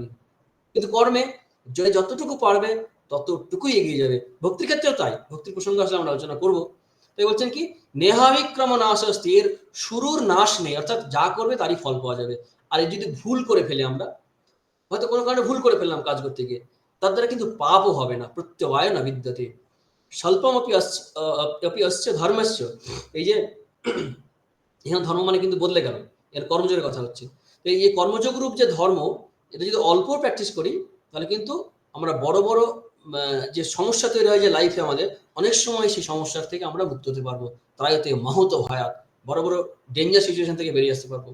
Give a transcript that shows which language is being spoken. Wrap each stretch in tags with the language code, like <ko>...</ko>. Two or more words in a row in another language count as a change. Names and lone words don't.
<bn>কিন্তু কর্মে যতটুকু পারবে ততটুকুই এগিয়ে যাবে। ভক্তির ক্ষেত্রেও তাই, ভক্তির প্রসঙ্গ আসলে আমরা আলোচনা করবো। তাই বলছেন কি,</bn> <sa>নেহাবিক্রম নাশস্তি,</sa> <bn>এর শুরুর নাশ নেই, অর্থাৎ যা করবে তারই ফল পাওয়া যাবে। আর যদি ভুল করে ফেলে, আমরা হয়তো কোনো কারণে ভুল করে ফেললাম কাজ করতে গিয়ে, তার দ্বারা কিন্তু পাপও হবে না,</bn> <sa>প্রত্যবায় না বিদ্যতে স্বল্পম অপি অস্য ধর্মস্য।</sa> <bn>এই যে এখানে ধর্ম মানে কিন্তু বদলে গেল, এর কর্মযোগের কথা হচ্ছে। তো এই কর্মযোগ রূপ যে ধর্ম, এটা যদি অল্প প্র্যাকটিস করি, তাহলে কিন্তু আমরা বড় বড় যে সমস্যা তৈরি হয় যে লাইফে আমাদের, অনেক সময় সেই সমস্যার থেকে আমরা মুক্ত হতে পারবো।</bn> <sa>ত্রায়তে মাহত ভয়াত,</sa> <bn>বড় বড়</bn> <en>danger situation</en> <bn>থেকে বেরিয়ে আসতে পারবো।</bn>